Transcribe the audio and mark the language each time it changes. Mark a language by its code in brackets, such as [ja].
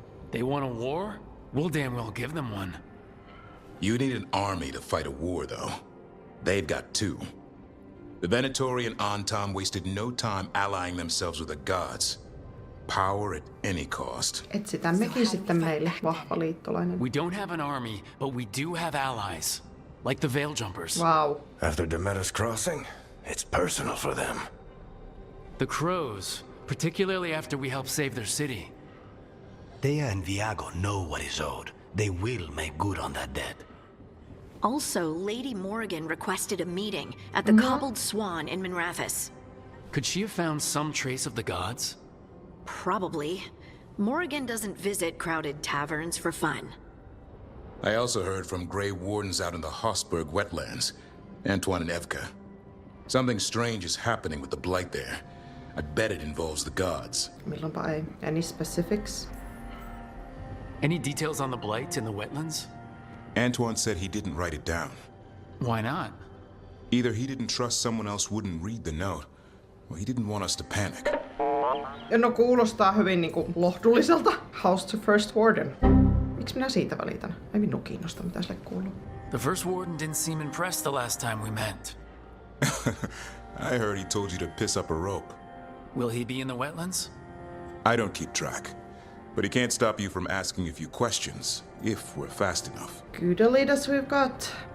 [en] They want a war? We'll damn well give them one. You need an army to fight a war, though. They've got two. The Venatori and Antom wasted no time allying themselves with the gods. Power at any cost. [fi] Etsitään mekin sitten meille vahva liittolainen. [en] We don't have an army, but we do have allies. Like the Veil Jumpers. Wow. After Demeter's Crossing, it's personal for them. The Crows, particularly after we help save their city. Thea and Viago know what is owed. They will make good on that debt. Also, Lady Morrigan requested a meeting at the Cobbled Swan in Minrathous. Could she have found some trace of the gods? Probably. Morrigan doesn't visit crowded taverns for fun. I also heard from Grey Wardens out in the Hossberg wetlands, Antoine and Evka. Something strange is happening with the Blight there. I bet it involves the gods. [fi] Milloinpa ei. [en] Any specifics? Any details on the Blight in the wetlands? Antoine said he didn't write it down. Why not? Either he didn't trust someone else wouldn't read the note, or he didn't want us to panic. [fi] No kuulostaa hyvin niinku lohdulliselta. [en] House to First Warden. [fi] Miksi minä siitä välitän? Ei minun kiinnosta, mitä sille kuuluu. [en] The First Warden didn't seem impressed the last time we met. I heard he told you to piss up a rope. Will he be in the wetlands? I don't keep track, but he can't stop you from asking a few questions, if we're fast enough. Good leaders we've got.